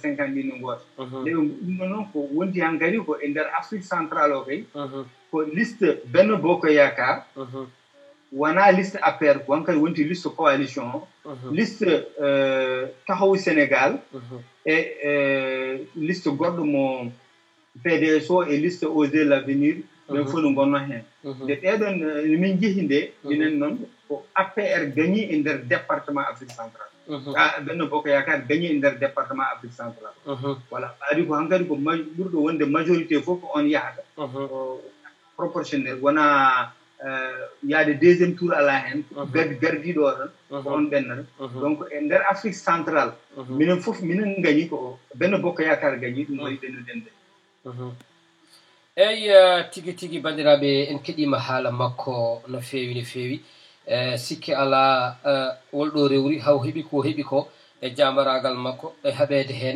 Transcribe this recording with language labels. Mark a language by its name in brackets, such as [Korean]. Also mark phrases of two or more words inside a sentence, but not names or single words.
[Fula] 50 ɗi no goto nde ɗum noon ko wonti hankkadi ko e nder Afrique centrale o kay ko liste Benno Bokk Yakaar wona liste APR ko hankkadi wonti [French] liste coalition [Fula] o liste Taxawu Sénégal e liste goɗɗo mo PDS o e liste Osez l'Avenir ɓen fof no gonno hen nde ɗeɗon min jeehi nde minen noon ko APR gagni e nder département Afrique centrale Benno Bokk Yaakaar gagné nder département Afrique centrale voilà ari ko hankadi ko ɓurɗo wonde majorité fof on yahata proportionnel wona yaade [French] deuxième tour [Fula] ala hen gardiɗo o tan ko on ɓennata donc e nder Afrique centrale minen fof minen gagni ko Benno Bokk Yaakaar gagni ɗum waɗi ɓennuɗen nde eyi tigi tigi bandiraɓe en keɗima haala makko no fewi no fewi sikki ala wolɗo rewri haw heeɓi ko e jamaragal makko e haɓede hen